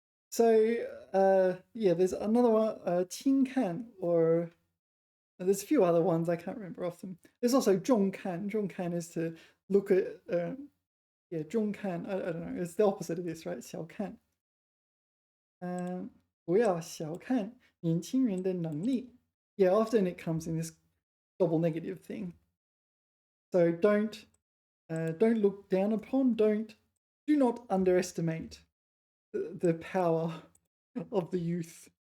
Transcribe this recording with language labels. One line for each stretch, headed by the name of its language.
English: So, yeah, there's another one, 轻看, or there's a few other ones I can't remember off them. There's also 重看. 重看 is to look at, yeah, 重看. I don't know. It's the opposite of this, right?
Chinese: 小看. 不要小看年轻人的能力.
English: Yeah, often it comes in this double negative thing. So don't look down upon. Do not underestimate the power of the youth.